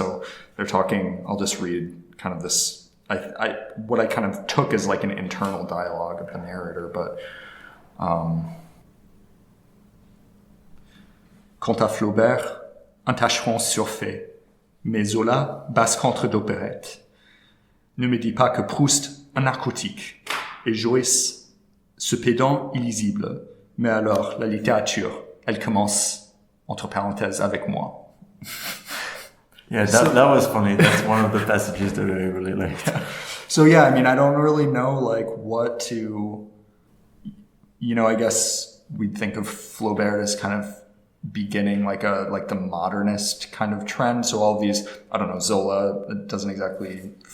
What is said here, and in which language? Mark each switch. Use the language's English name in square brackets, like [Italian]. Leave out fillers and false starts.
[English] So they're talking, I'll just read kind of this, what I kind of took as like an internal dialogue of the narrator, but [French] quant à Flaubert, un tâcheron surfait, mais Zola, basse-contre d'opérette. Ne me dis pas que Proust, un narcotique, et Joyce, ce pédant illisible. Mais alors, la littérature, elle commence, entre parenthèses, avec moi. [English] Yeah, that was funny. That's one of the passages that I really liked. So yeah, I mean, I don't really know like what to, I guess we'd think of Flaubert as kind of beginning like the modernist kind of trend. So all of these, I don't know, Zola doesn't exactly